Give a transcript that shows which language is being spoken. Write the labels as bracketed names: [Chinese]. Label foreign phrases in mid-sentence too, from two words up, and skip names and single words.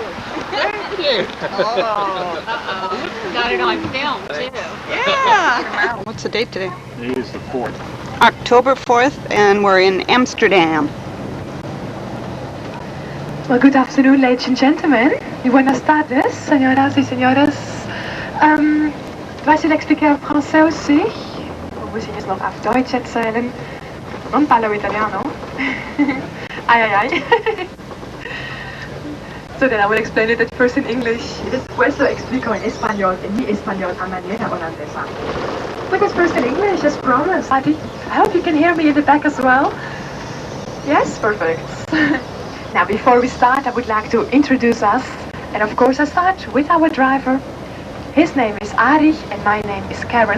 [English] Thank you. Oh. Got it on film, too. Yeah. What's the date today? It is the 4th. October 4th, and we're in Amsterdam. Well, good afternoon, ladies and gentlemen. [Spanish] Y buenas tardes, señoras y señores. Vais a explicar en [French] français aussi? [German] Muss ich es noch auf Deutsch erzählen? [Italian] Non parlo italiano. Ay, ay, ay. [English] So then I will explain it at first in English. [Spanish] Y después lo explico en español, mi español a manera holandesa. [English] But it's first in English, as promised. I hope you can hear me in the back as well. Yes, perfect. Now, before we start, I would like to introduce us. And of course, I start with our driver. His name is Arich, and my name is Karen.